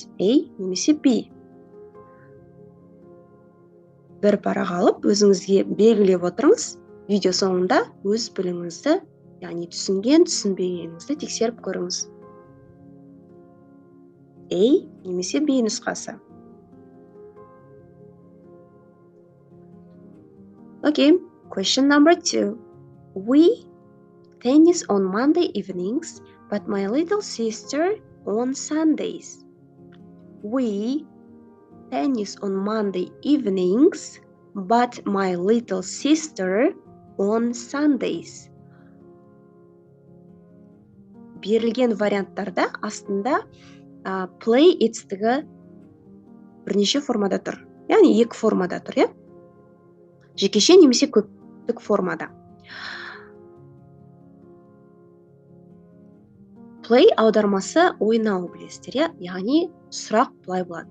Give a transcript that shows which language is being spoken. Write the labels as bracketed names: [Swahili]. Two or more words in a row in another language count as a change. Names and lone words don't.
[Kazakh] A немесе B. Бір парақ алып, өзіңізге белгілеп отырыңыз. Видео соңында өз біліміңізді, яғни түсінген, түсінбегеніңізді тексеріп көріңіз. A немесе B нұсқасы. [English] Okay, question number 2. We tennis on Monday evenings, but my little sister on Sundays. We tennis on Monday evenings, but my little sister on Sundays. [Kazakh] Берілген варианттарда астында play етістігі бірнеше формада тұр. Яғни екі формада тұр, жекеше немесе көптік формада. Play аудармасы ойнау білесіздер, яғни сұрақ былай болады.